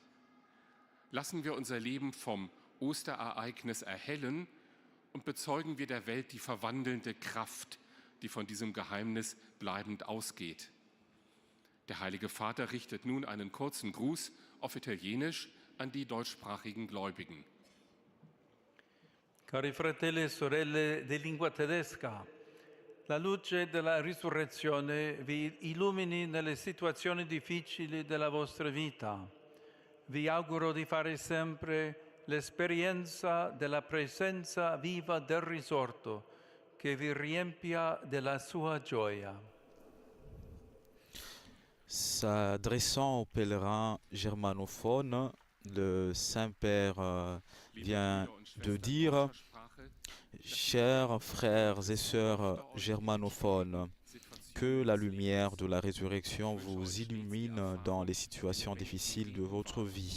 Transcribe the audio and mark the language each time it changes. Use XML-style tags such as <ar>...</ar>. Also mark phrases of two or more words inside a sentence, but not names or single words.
<de>Lassen wir unser Leben vom Osterereignis erhellen und bezeugen wir der Welt die verwandelnde Kraft, die von diesem Geheimnis bleibend ausgeht. Der Heilige Vater richtet nun einen kurzen Gruß auf Italienisch an die deutschsprachigen Gläubigen.</de> <it>Cari fratelli e sorelle di lingua tedesca, la luce della risurrezione vi illumini nelle situazioni difficili della vostra vita. Vi auguro di fare sempre l'esperienza della presenza viva del risorto che vi riempia della sua gioia.</it> <fr>S'adressant aux pèlerins germanophones, le Saint-Père vient de dire: chers frères et sœurs germanophones, que la lumière de la résurrection vous illumine dans les situations difficiles de votre vie.</fr>